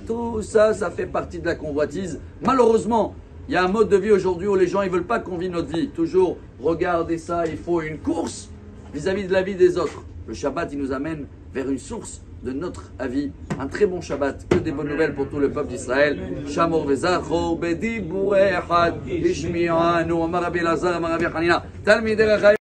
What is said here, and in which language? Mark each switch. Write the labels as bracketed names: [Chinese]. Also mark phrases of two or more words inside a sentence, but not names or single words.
[French] Tout ça, ça fait partie de la convoitise. Malheureusement, il y a un mode de vie aujourd'hui où les gens ne veulent pas qu'on vive notre vie. Toujours, regardez ça, il faut une course vis-à-vis de la vie des autres. Le Shabbat, il nous amène vers une source de notre avis. Un très bon Shabbat, que des bonnes nouvelles pour tout le peuple d'Israël. [Hebrew] שמור וזכור בדיבור אחד נשמעו אמר רבי אלעזר אמר רבי חנינא תלמידי